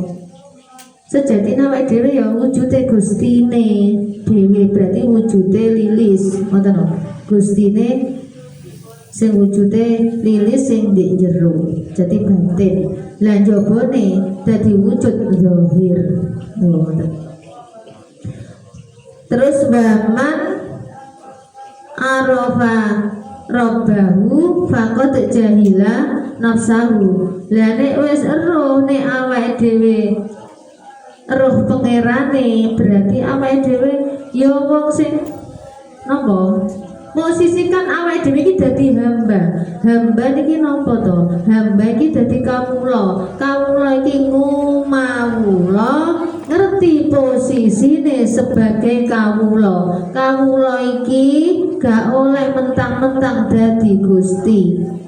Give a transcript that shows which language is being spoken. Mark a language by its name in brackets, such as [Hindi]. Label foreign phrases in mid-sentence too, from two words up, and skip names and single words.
[Javanese] Sejatine awake dhewe ya wujude Gustine dhewe berarti wujude lilis ngoten lho. Gustine sing wujude lilis sing ndek jero jadi batin. Lah njabane dadi wujud zahir. Ngoten. Terus [Arabic] waman arafa rabbahu faqad jahila nafsahu. [Javanese] Lah nek wis eruh nek awake dhewe roh pangerane berarti awake dhewe ya wong sing napa posisikan awake dhewe iki dadi hamba niki napa to hamba iki dadi kawula iki ngumawula ngerti posisine sebagai kawula iki gak oleh mentang-mentang dadi Gusti.